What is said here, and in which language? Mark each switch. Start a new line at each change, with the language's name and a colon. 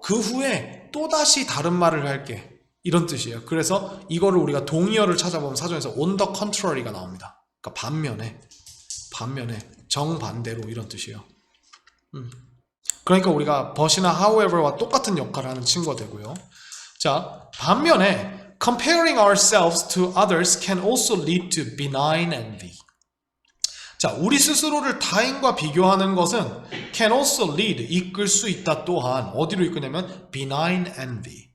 Korean: 그 후에 또다시 다른 말을 할게. 이런 뜻이에요. 그래서 이거를 우리가 동의어를 찾아보면 사전에서
English: on the contrary
Korean: 가 나옵니다. 그러니까 반면에, 정반대로 이런 뜻이에요. 그러니까 우리가 but이나 however와 똑같은 역할을 하는 친구가 되고요. 자, 반면에
English: comparing ourselves to others can also lead to benign envy.
Korean: 자, 우리 스스로를 타인과 비교하는 것은
English: can also lead,
Korean: 이끌 수 있다 또한 어디로 이끄냐면 benign envy.